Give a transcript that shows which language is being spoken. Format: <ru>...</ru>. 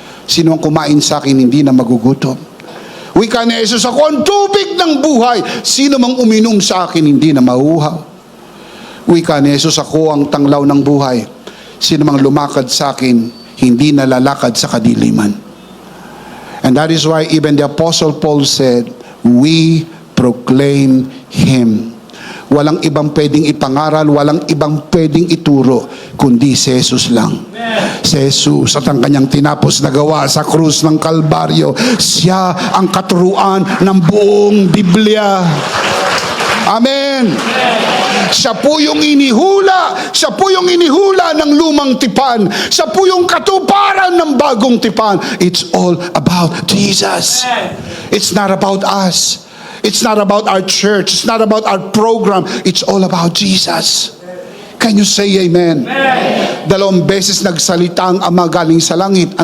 <tl>Sino ang kumain sa akin, hindi na magugutom. Wika ni Jesus, ako ang tubig ng buhay. Sino mang uminom sa akin, hindi na mauuhaw. Wika ni Jesus, ako ang tanglaw ng buhay. Sino mang lumakad sa akin, hindi na lalakad sa kadiliman.</tl> <en>And that is why even the Apostle Paul said, we proclaim Him.</en> <tl>Walang ibang pwedeng ipangaral, walang ibang pwedeng ituro, kundi si Jesus lang. Si Jesus at ang kanyang tinapos na gawa sa krus ng Kalbaryo, siya ang katuruan ng buong Biblia. Amen. Siya po yung inihula, siya po yung inihula ng lumang tipan, siya po yung katuparan ng bagong tipan.</tl> <en>It's all about Jesus. It's not about us. It's not about our church. It's not about our program. It's all about Jesus. Can you say amen? Amen.</en> <tl>2 beses nagsalita ang Ama galing sa langit.</tl>